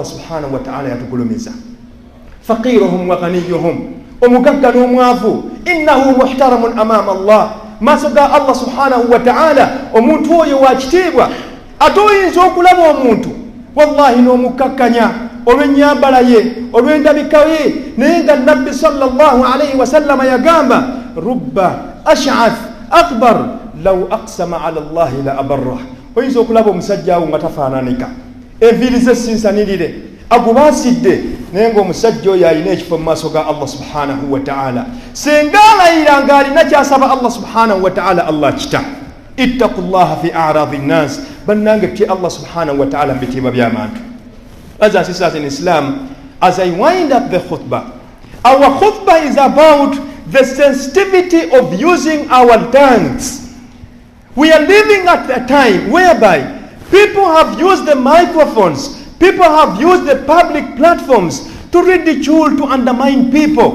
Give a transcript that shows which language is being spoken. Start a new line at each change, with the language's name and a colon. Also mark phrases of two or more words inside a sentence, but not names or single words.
Arabic: سبحانه وتعالى
Ganda: yatugulumiza
Arabic: فقيرهم وغنيهم
Ganda: omugagga n'omwavu
Arabic: إنه محترم
Ganda: amaama allah maaso ga allah
Arabic: سبحانه وتعالى
Ganda: omuntu oyo wakitiibwa ate oyinza okulaba omuntu wallahi n'omukkakkanya olw'ennyambala ye olw'endabika ye naye nga nabbi
Arabic: صلى الله عليه وسلم
Ganda: yagamba rubba
Arabic: أشعث أغبر لو أقسم على الله لأبره
Ganda: oyinza okulaba omusajja awo nga tafaananika enviiri ze sinsanirire agubaasidde naye ng'omusajja oyo alina ekifo mu maaso ga allah
Arabic: سبحانه وتعالى
Ganda: senga alayira ng'alina kyasaba allah
Arabic: سبحانه وتعالى
Ganda: allah kita
Arabic: اتقوا الله في أعراض الناس
Ganda: bannange tutye allah
Arabic: سبحانه وتعالى
Ganda: mu bitiibwa by'abantu.
English: Brothers and sisters in Islam, as I wind up the khutbah, our khutbah is about the sensitivity of using our tongues. We are living at a time whereby people have used the microphones, people have used the public platforms to ridicule, to undermine people.